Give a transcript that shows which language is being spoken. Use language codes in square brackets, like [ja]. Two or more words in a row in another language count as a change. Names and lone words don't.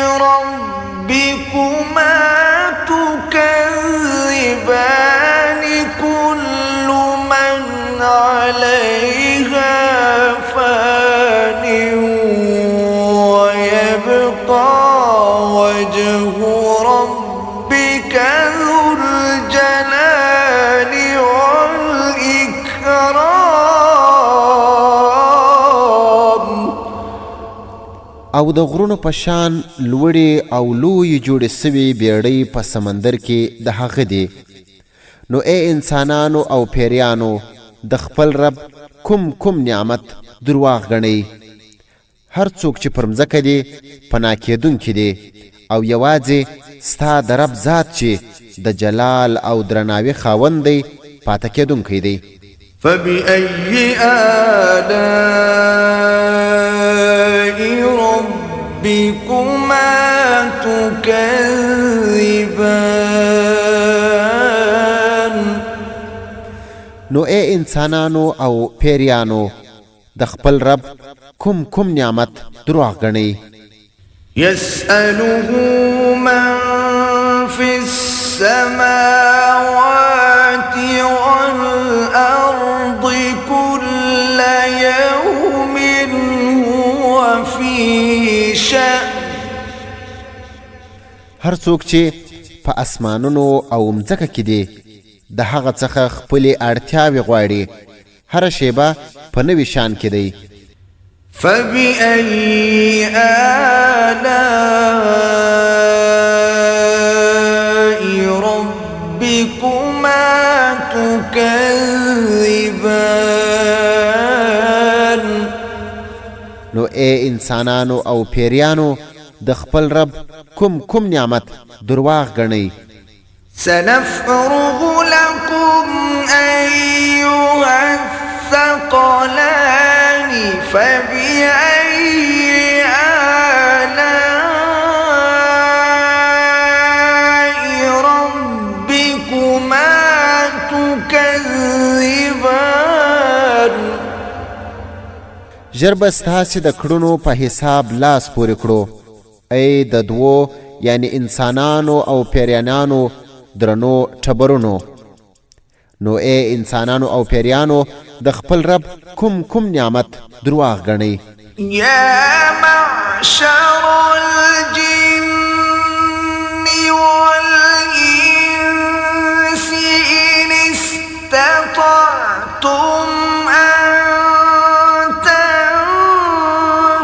[ar] ربكما تكذبان كل من عليها فان ويبقى وجه ربك ذو الجلال والإكرام. [ps] او د غرونو په شان لوړې او لویې جوړې سوي بیړۍ په سمندر کې د هغه دی. نو ای انسانانو او پیریانو د خپل رب کوم نعمت درواغ ګڼئ. هر څوک چې پر مځکه دی پناه کېدونکی دی او یوازې ستا د رب ذات چې د جلال او درناوي خاوند دی پاته کېدونکی دی. [ar] فبأي آلاء ربكما تكذبان. [ps] نو ای انسانانو او پیریانو د خپل رب کوم نعمت درواغ ګڼئ. [ar] يسأله من في السماوات والأرض كل يوم هو في شأن. [ps] هر څوک چې په اسمانونو او مځکه کې دی د هغه څخه خپلې اړتیاوې غواړي. هره شیبه په نوي شان کې دی. [ar] فبأي آلاء ربكما تكذبان. [ps] نو ای انسانانو او پیریانو د خپل رب کوم نعمت درواغ ګڼئ. [ar] سنفرغ لكم أيها الثقلان فبأي آلاء ربكما تكذبان. [ps] ژر به ستاسې د کړنو په حساب لاس پورې کړو. ای د دوو یعنی انسانانو او پیریانانو درنو ټبرونو. نو ای انسانانو او پیریانو د خپل رب کوم نعمت درواغ ګڼئ. [ar] يا معشر الجن والإنس إن استطعتم أن